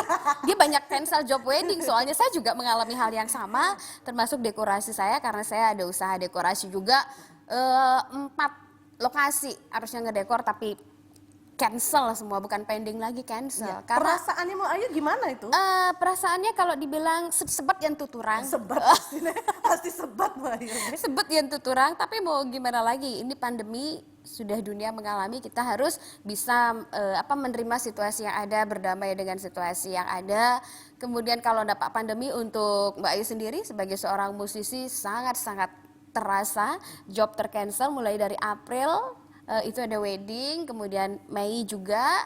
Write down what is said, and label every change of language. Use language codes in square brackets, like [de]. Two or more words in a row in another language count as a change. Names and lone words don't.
[id] Dia banyak [en] cancel job wedding, [id] soalnya saya juga mengalami hal yang sama, termasuk dekorasi saya karena saya ada usaha dekorasi juga. 4 lokasi harusnya ngedekor tapi cancel semua, bukan pending lagi, cancel. Ya, Karena perasaannya Mbak Ayu gimana itu? perasaannya kalau dibilang sebat yang tuturang. Sebat pastinya, pasti sebat Mbak Ayu. Sebut yang tuturang, tapi mau gimana lagi, ini pandemi sudah dunia mengalami, kita harus bisa menerima situasi yang ada, berdamai dengan situasi yang ada. Kemudian kalau dampak pandemi untuk Mbak Ayu sendiri sebagai seorang musisi sangat-sangat terasa, job tercancel mulai dari April, itu ada wedding, kemudian Mei juga.